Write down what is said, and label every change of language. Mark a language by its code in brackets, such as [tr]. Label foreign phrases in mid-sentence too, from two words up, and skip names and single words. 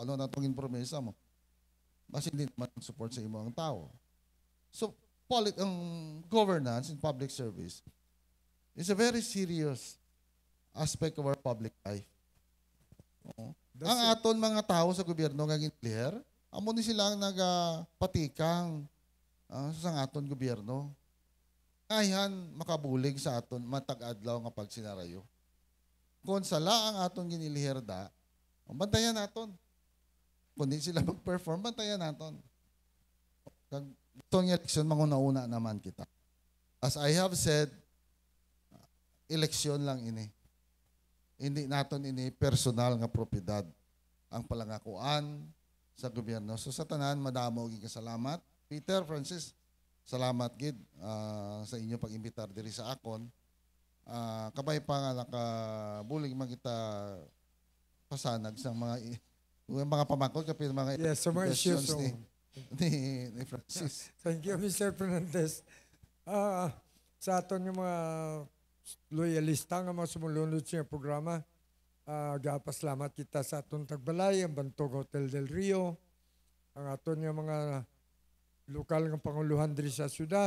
[hil] Ano na itong promesa mo? Basi hindi naman support sa imo ang tao. [en] So, ang governance in public service is a very serious aspect of our public life. [hil] Oo. Ang aton mga tao sa gobyerno nga giniliher, amo ni sila ang nagapatikang sa aton gobyerno. Ayan makabulig sa aton matag-adlaw nga pagsinarayo. Kung sala ang aton giniliher da, bantayan naton. Kung di sila mag-perform, bantayan naton. Kag itong eleksyon, manguna-una naman kita. [en] As I have said, [hil] eleksyon lang ini. Hindi naton ini personal nga propiedad ang palangakuan sa gobyerno. So sa tanan, madamo gid kasalamat. Peter, Francis, salamat gid sa inyo pag-imbitar diri sa akon. Kabay pa nga nakabulig man kita pasanag sa mga pamangkot kapit mga Yes, sa mga issues. questions ni Francis. [en] Thank you, Mr. Fernandez. [hil] Sa aton yung mga loyalista nga mga sumulunod sa programa, gapasalamat kita sa aton tagbalay, ang Bantog Hotel del Rio, ang aton yung mga lokal ng panguluhan diri sa syudad.